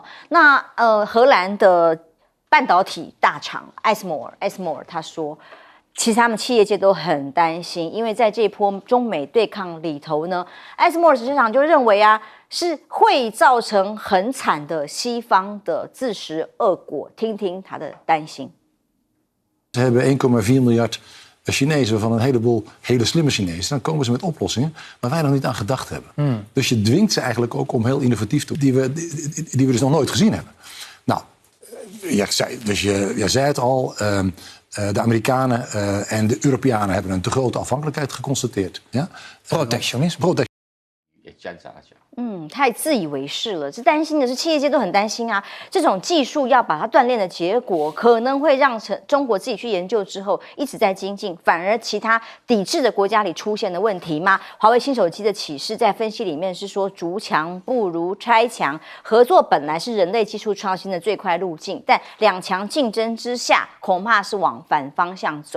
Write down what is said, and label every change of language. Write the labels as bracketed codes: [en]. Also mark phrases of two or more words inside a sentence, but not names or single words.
[zh] 那荷兰的半导体大厂艾斯摩尔他说，其实他们企业界都很担心，因为在这一波中美对抗里头呢，艾斯摩尔执行长就認為啊，是會造成很慘的西方的自食惡果。聽聽他的擔心。 [nl] Ze hebben 1,4 miljard Chinezen van een heleboel hele slimme Chinezen. Dan komen ze met oplossingen waar wij nog niet aan gedacht hebben. Dus je dwingt ze eigenlijk ook om heel innovatief te doen. Die we dus nog nooit gezien hebben. Nou, jij zei het al. De Amerikanen en de Europeanen hebben een te grote afhankelijkheid geconstateerd. Ja? Protectionisme. [zh] 太自以为是了。这担心的是企业界都很担心啊，这种技术要把它锻炼的结果，可能会让中国自己去研究之后一直在精进，反而其他抵制的国家里出现的问题吗？华为新手机的启示在分析里面是说，筑墙不如拆墙，合作本来是人类技术创新的最快路径，但2强竞争之下，恐怕是往反方向走。